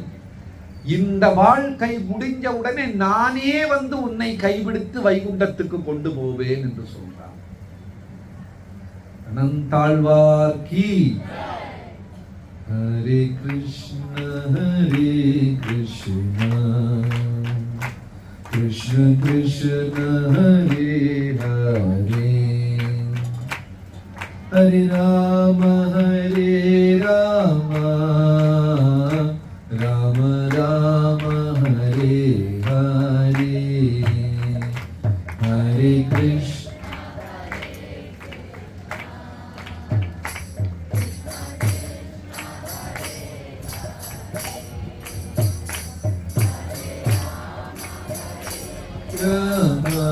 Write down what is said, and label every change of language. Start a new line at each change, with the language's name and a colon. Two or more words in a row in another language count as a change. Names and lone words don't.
Tamil: இந்த வாழ்க்கை முடிஞ்ச உடனே நானே வந்து உன்னை கைவிடுத்து வைகுண்டத்துக்கு கொண்டு போவேன் என்று சொல்றார். அனந்தாழ்வார் கி. ஹரே கிருஷ்ண கிருஷ்ண கிருஷ்ண ஹரே ஹரே, ஹரே ராம ராம ராம ஹரே ஹரே, ஹரே கிருஷ்ண ராம